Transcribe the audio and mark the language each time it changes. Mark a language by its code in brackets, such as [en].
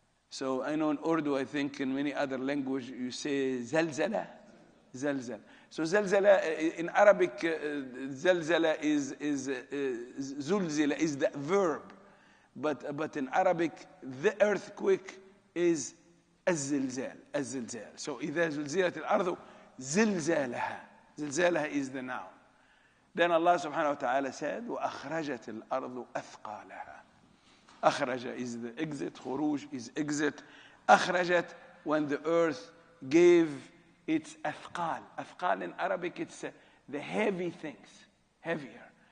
[en] So I know in Urdu, I think in many other languages, you say zalzala, zalzal. So zalzala in Arabic, zalzala is zulzila is the verb, but in Arabic the earthquake is az-zilzal, az-zilzal. So [ar] إذا زلزلت الأرض زلزالها, زلزالها [en] is the noun. Then Allah subhanahu wa ta'ala said [ar] وأخرجت الأرض أثقالها. [en] أخرج is the exit, خروج is exit. أخرجت when the earth gave it's athqal. Athqal in Arabic, it's the heavy things, heavier.